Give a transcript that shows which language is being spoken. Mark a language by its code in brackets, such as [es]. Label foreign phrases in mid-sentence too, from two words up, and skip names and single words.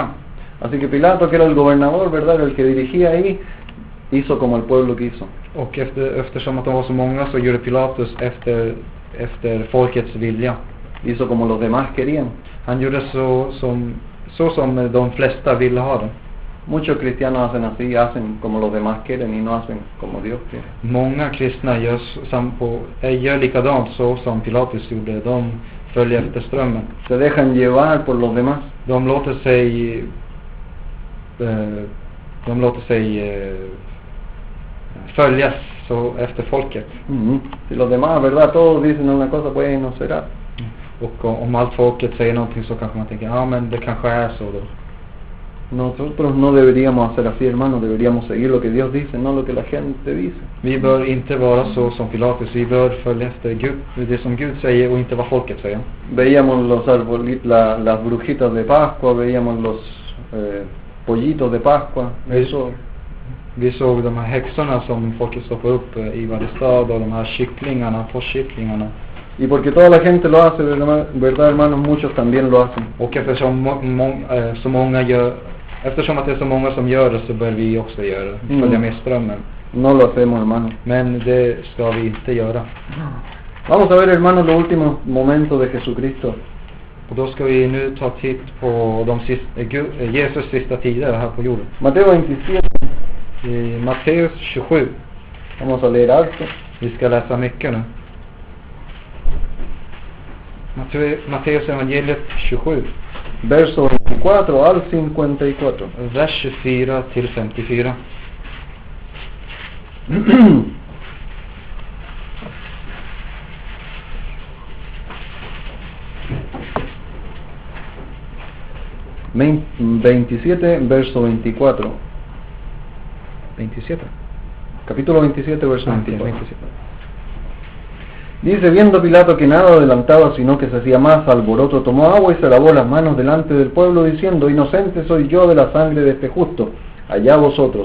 [es] Así que Pilato, que era el gobernador, ¿verdad? El que dirigía ahí, hizo como el pueblo quiso. [sv] Och eftersom att de var så många så gjorde Pilatus efter folkets vilja. [es] Hizo como los demás querían. [sv] Han gjorde så som de flesta ville ha det. [es] Muchos cristianos hacen así, hacen como los demás quieren y no hacen como Dios quiere. [sv] Många kristna gör likadant så som Pilatus gjorde. De följer efter strömmen. [es] Se dejan llevar por los demás. [sv] De låter sig följas så efter folket. [es] Si los demás, ¿verdad? Todos dicen una cosa, pues no será. [sv] Och om allt folket säger någonting så kanske man tänker, ja men det kanske är så då. [es] Nosotros no deberíamos hacer así, hermanos. Deberíamos seguir lo que Dios dice, no lo que la gente dice. [sv] Vi bör inte vara så som Pilatus. Vi bör följa efter det som Gud säger och inte vad folket säger. [es] Veíamos los las brujitas de Pascua, veíamos los pollitos de Pascua. Eso. [sv] Vi såg de här häxorna som folket stoppade upp i varje stad, och de här påskycklingarna. [es] Y porque toda la gente lo hace, ¿verdad, hermanos? Muchos también lo hacen. [sv] Och eftersom att det är så många som gör det, så bör vi också göra det. Följa med strömmen. [es] No lo hacemos, hermanos. [sv] Men det ska vi inte göra. [es] Vamos a ver, hermanos, los últimos momentos de Jesucristo. [sv] Och då ska vi nu ta titt på Jesus sista tider här på jorden. [es] Mateo 27. [sv] I Matteus 27. [es] Vamos a leer alto. [sv] Vi ska läsa mycket nu. Matteus evangeliet 27. [es] Verso 24 al 54. [sv] Vers 24 till 54. Men 27, [es] verso 24. 27. Capítulo 27, verso 24. 27. Dice, viendo Pilato que nada adelantaba, sino que se hacía más alboroto, tomó agua y se lavó las manos delante del pueblo, diciendo, inocente soy yo de la sangre de este justo, allá vosotros.